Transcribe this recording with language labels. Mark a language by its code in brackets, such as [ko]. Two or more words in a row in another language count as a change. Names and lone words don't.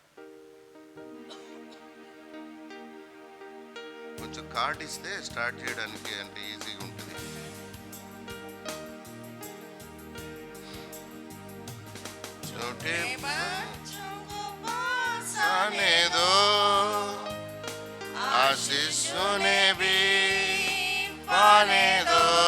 [te] కొంచెం కార్డ్ ఇస్తే స్టార్ట్ చేయడానికి అంటే ఈజీగా ఉంటుంది. [hi] छोटे बच्चों को पास आने दो, आशीष उन्हें भी पाने दो.